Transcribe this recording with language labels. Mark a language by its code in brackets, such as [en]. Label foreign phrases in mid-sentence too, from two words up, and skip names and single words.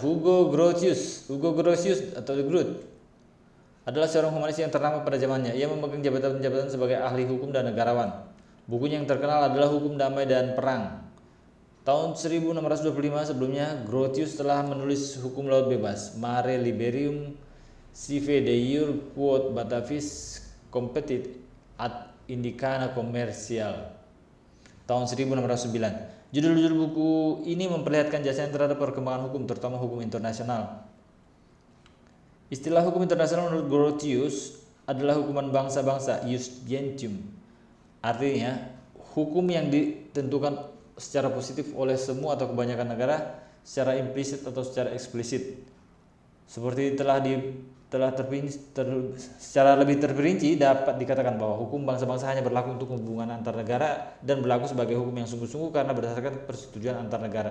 [id] Hugo Grotius atau Groot adalah seorang humanis yang ternama pada zamannya. Ia memegang jabatan-jabatan sebagai ahli hukum dan negarawan. Bukunya yang terkenal adalah Hukum Damai dan Perang. Tahun 1625 sebelumnya, Grotius telah menulis hukum laut bebas, [la] Mare Liberum sive deur quod Batavis competit ad indicana commercial. [id] Tahun 1609. Judul-judul buku ini memperlihatkan jasanya terhadap perkembangan hukum, terutama hukum internasional. Istilah hukum internasional menurut Grotius adalah hukuman bangsa-bangsa, [la] ius gentium. [id] Artinya, hukum yang ditentukan secara positif oleh semua atau kebanyakan negara, secara implisit atau secara eksplisit. Seperti secara lebih terperinci dapat dikatakan bahwa hukum bangsa-bangsa hanya berlaku untuk hubungan antar negara dan berlaku sebagai hukum yang sungguh-sungguh karena berdasarkan persetujuan antar negara.